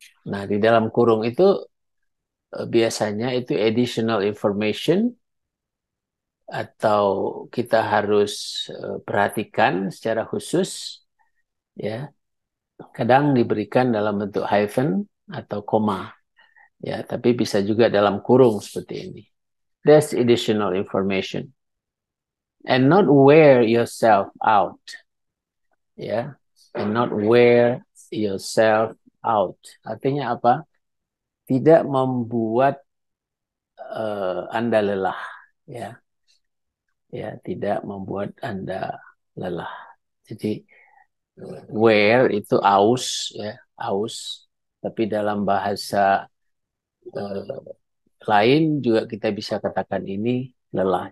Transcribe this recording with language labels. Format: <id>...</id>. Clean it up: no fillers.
<id>Nah, di dalam kurung itu biasanya itu additional information atau kita harus perhatikan secara khusus, ya. Kadang diberikan dalam bentuk hyphen atau koma, ya, tapi bisa juga dalam kurung seperti ini.</id> <en>That's additional information. And not wear yourself out, ya. And not wear yourself out.</en> <id>Artinya apa? Tidak membuat Anda lelah, ya. Ya, tidak membuat Anda lelah. Jadi wear itu aus, ya, aus. Tapi dalam bahasa lain juga kita bisa katakan ini lelah.</id>